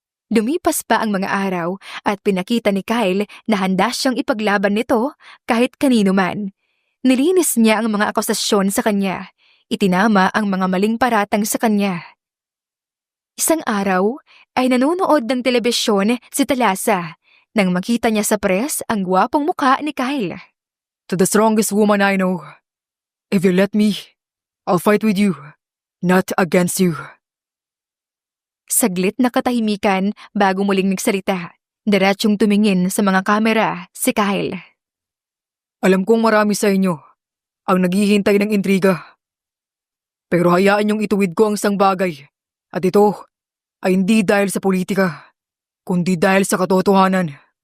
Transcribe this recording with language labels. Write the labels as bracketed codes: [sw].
[tl] Lumipas pa ang mga araw at pinakita ni Kyle na handa siyang ipaglaban nito kahit kanino man. Nilinis niya ang mga akusasyon sa kanya. Itinama ang mga maling paratang sa kanya. Isang araw ay nanonood ng telebisyon si Talasa nang makita niya sa press ang gwapong mukha ni Kyle. [en] To the strongest woman I know, if you let me, I'll fight with you, not against you. [tl] Saglit na katahimikan bago muling nagsalita. Diretsyong tumingin sa mga kamera si Kyle. Alam kong marami sa inyo ang naghihintay ng intriga. Pero hayaan niyong ituwid ko ang isang bagay. At ito ay hindi dahil sa politika, kundi dahil sa katotohanan.